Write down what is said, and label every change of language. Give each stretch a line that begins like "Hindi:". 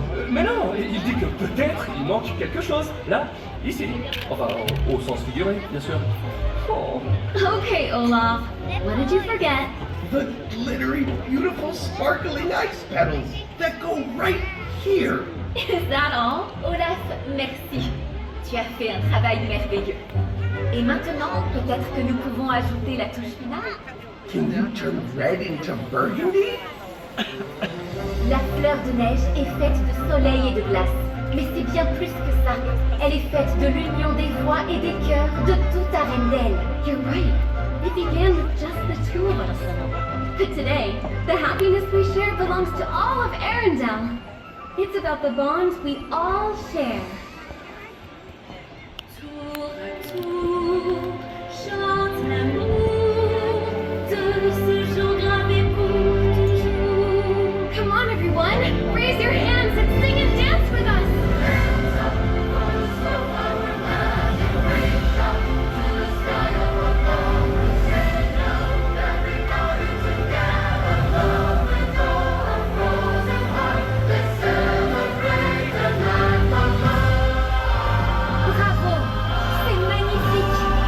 French: Mais non, il dit que peut-être il manque quelque chose. Là, ici. Enfin, au sens figuré, bien sûr. Oh.
English: Okay, Olaf. What did you forget? The glittery, beautiful, sparkling ice petals that go right here. Is that all? Olaf, merci.
French: Tu as fait un travail merveilleux. Et maintenant, peut-être que nous pouvons ajouter la touche finale?
English: Can you turn red into burgundy?
French: La fleur de neige est faite de soleil et de glace. Mais c'est bien plus que ça. Elle est faite de l'union des voix et des cœurs de toute Arendelle.
English: You're right. It began with just the two of us. But today, the happiness we share belongs to all of Arendelle. It's about the bonds we all share.
French: Tour à tour, chante l'amour de ce jour gravé pour toujours.
English: Come on, everyone, raise your hands and sing and dance with us.
French: Bravo, c'est magnifique.